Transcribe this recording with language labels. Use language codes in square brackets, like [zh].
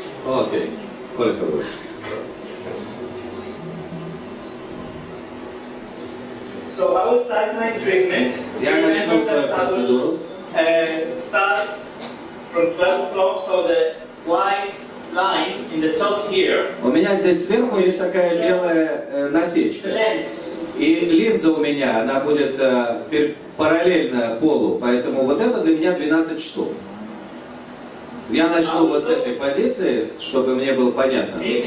[he] Окей, כל הכבוד. [en] So I will start my treatment. [ru] Я начну свою процедуру. [en] Start from 12 o'clock, so the white line in the top here. [ru] У меня здесь сверху есть такая белая насечка. [en] Lens. [ru] И линза у меня, она будет параллельно полу, поэтому вот это для меня 12 часов. Я начну вот с этой позиции, чтобы мне было понятно.